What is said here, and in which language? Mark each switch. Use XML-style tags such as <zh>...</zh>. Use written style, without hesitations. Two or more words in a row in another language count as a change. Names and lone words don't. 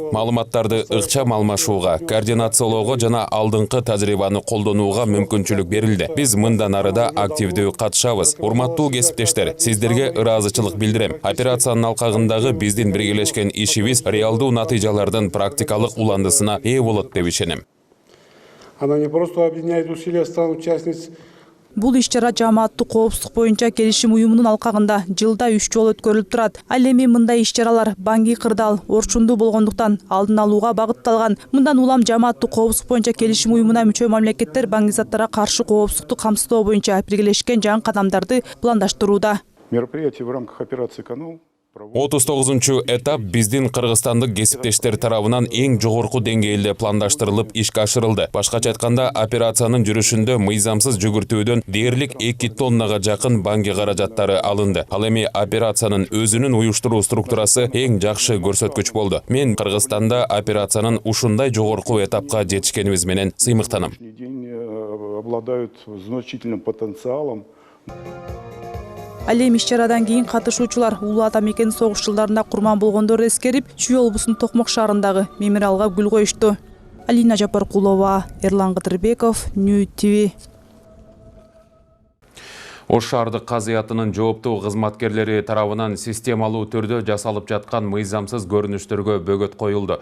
<ky>Маалыматтарды ыкчам алмашууга, координациялоого жана алдыңкы тажрыйбаны колдонууга мүмкүнчүлүк берилди. Биз мындан арыда активдүү катышабыз. Урматтуу кесиптештер, сиздерге ыраазычылык билдирем. Операциянын алкагындагы биздин биргелешкен ишибиз реалдуу натыйжалардын практикалык уландысына ээ болот деп ишенем.</ky> <ru>Она не просто объединяет усилия стран-участниц.</ru> <ky>Бул иш-чара жамааттык коопсуздук боюнча келишим уюмунун алкагында жылда 3 жолу өткөрүлүп турат. Ал эми мындай иш-чаралар Банги кырдаал орчундуу болгондуктан алдын алууга багытталган. Мындан улам жамааттык коопсуздук боюнча келишим уюмуна мүчө мамлекеттер баңгизаттарга каршы коопсуздукту камсыздоо боюнча биргелешкен жаңы кадамдарды пландаштырууда.</ky> <ru>Мероприятие в рамках операции «Канал».</ru> <ky>39-чу этап биздин кыргызстандык кесиптештер тарабынан эң жогорку деңгээлде пландаштырылып ишке ашырылды. Башкача айтканда, операциянын жүрүшүндө мыйзамсыз жүгүртүүдөн дээрлик 2 тоннага жакын банги каражаттары алынды. Ал эми операциянын өзүнүн уюштуруу структурасы эң жакшы көрсөткүч болду. Мен Кыргызстанда операциянын ушундай жогорку этапка жетишкенибиз менен сыймыктанам.</ky> <ru>Обладают значительным потенциалом.</ru> <ky>Ал эми иш-чарадан кийин катышуучулар улуу ата мекен согуш жылдарында курман болгондорду эскерип, Чүй облусунун Токмок шаарындагы мемориалга гүл коюшту. Алина Жапаркулова, Эрлан Кыдырбеков, Нью ТВ. Ош шаардык казыятынын жооптуу кызматкерлери тарабынан системалуу түрдө жасалып жаткан мыйзамсыз көрүнүштөргө бөгөт коюлду.</ky>